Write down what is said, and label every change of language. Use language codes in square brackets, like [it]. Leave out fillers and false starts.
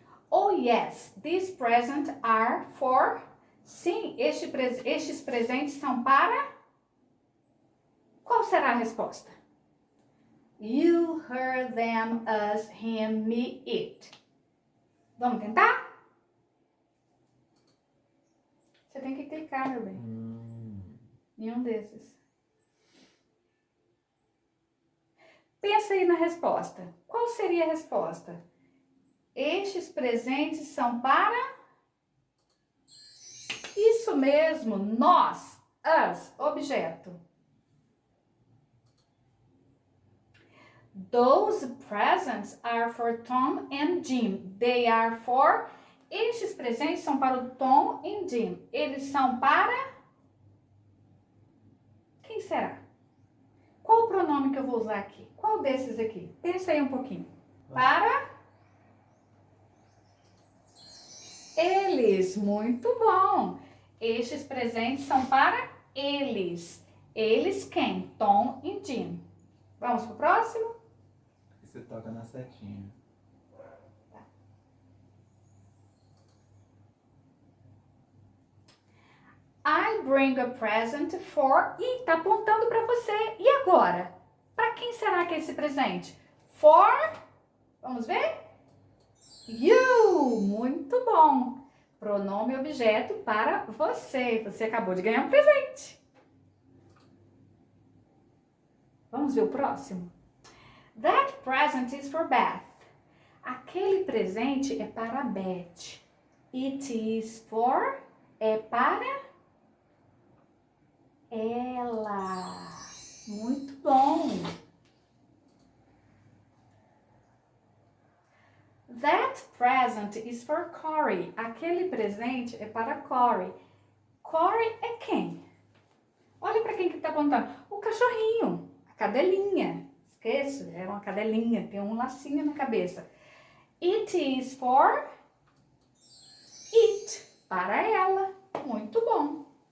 [en] Oh yes, these presents are for... [pt] Sim, estes presentes são para... Qual será a resposta? [en] You, her, them, us, him, me, it. [pt] Vamos tentar? Você tem que clicar, meu bem. Em um desses. Pensa aí na resposta. Qual seria a resposta? Estes presentes são para... Isso mesmo, nós, us, objeto. [en] Those presents are for Tom and Jim. They are for... [pt] Estes presentes são para o Tom e Jim. Eles são para... Quem será? Qual o pronome que eu vou usar aqui? Qual desses aqui? Pensa aí um pouquinho. Para... Eles. Muito bom. Estes presentes são para eles. Eles quem? Tom e Jim. Vamos pro próximo? Você toca na setinha. Tá. [en] I bring a present for... [pt] Ih, tá apontando para você. E agora? Para quem será que é esse presente? For... Vamos ver? You. Muito bom. Pronome objeto para você. Você acabou de ganhar um presente. Vamos ver o próximo? [en] That present is for Beth. [pt] Aquele presente é para Beth. [en] It is for... [pt] É para... ela. Muito bom. [en] That present is for Corey. [pt] Aquele presente é para Corey. Corey é quem? Olha para quem que está apontando. O cachorrinho, a cadelinha. Esqueço, é uma cadelinha, tem um lacinho na cabeça. [en] It is for it. [pt] Para ela. Muito bom.